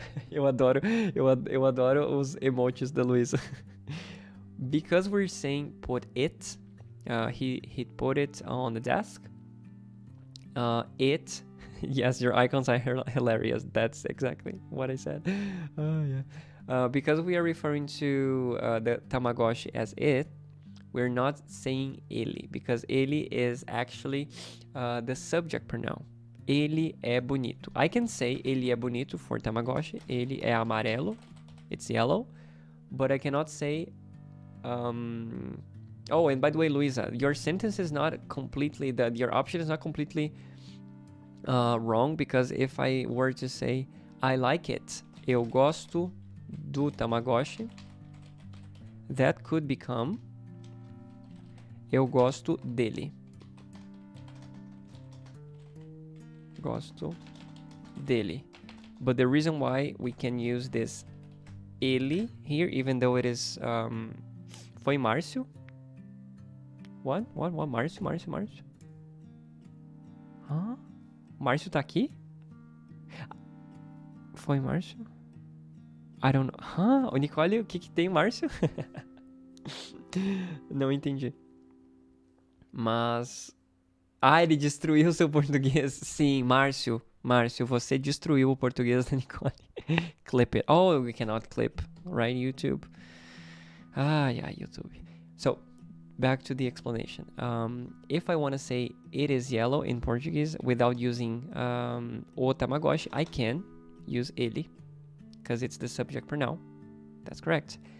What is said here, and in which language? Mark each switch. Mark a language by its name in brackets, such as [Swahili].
[Portuguese] eu adoro os emojis da Luísa. [English] Because we're saying put it, he put it on the desk. It, yes, your icons are hilarious. That's exactly what I said. Oh yeah. Because we are referring to the Tamagotchi as it, we're not saying ele, because ele is actually the subject pronoun. [Portuguese] Ele é bonito. [English] I can say [Portuguese] ele é bonito [English] for Tamagotchi. [Portuguese] Ele é amarelo. [English] It's yellow. But I cannot say... Oh, and by the way, Luisa, your sentence is not completely... Your option is not completely wrong, because if I were to say, I like it, [Portuguese] eu gosto do Tamagotchi, [English] that could become, [Portuguese] eu gosto dele. Gosto dele. [English] But the reason why we can use this ele here, even though it is... [Portuguese] Foi Márcio? [English] What? [Portuguese] Márcio? Hã? Márcio tá aqui? Foi Márcio? [English] I don't know. Hã? [Portuguese] O Nicole, o que tem, Márcio? Não entendi. Mas... ele destruiu o seu português. Sim, Márcio, você destruiu o português da Nicole. [English] Clip it. Oh, we cannot clip, right, YouTube? Yeah, YouTube. So, back to the explanation. If I want to say it is yellow in Portuguese without using o Tamagotchi, I can use ele, because it's the subject pronoun. That's correct.